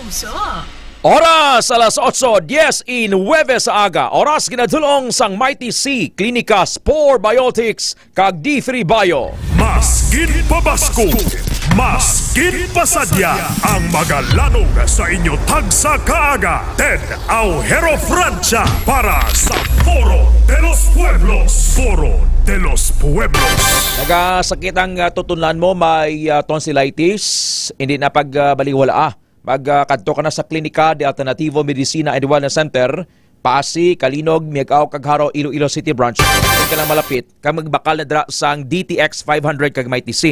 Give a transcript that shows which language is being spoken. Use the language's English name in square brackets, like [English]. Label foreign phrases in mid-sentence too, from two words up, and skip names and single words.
[Hiligaynon] Oras alas 8:10 sa aga. Oras ginadulong sang Mighty C Klinika Spore Biotics kag D3 Bio. Maskin pabasko, maskin pasadya ang magalanog sa inyo tagsa kaaga. Ted Aujero Francia para sa Foro de los Pueblos. Foro de los Pueblos. Nagasakit ang tutunlan mo, may tonsillitis, [Filipino] hindi na [Hiligaynon] pagbaliwala. Magkadto ka na sa Klinika de Alternativo Medicina and Wellness Center, Pasig, Kalinog, Miagao, Kagharo, Iloilo City Branch. Kung ka lang malapit, kang magbakal na dra sang DTX 500 kag Mighty C.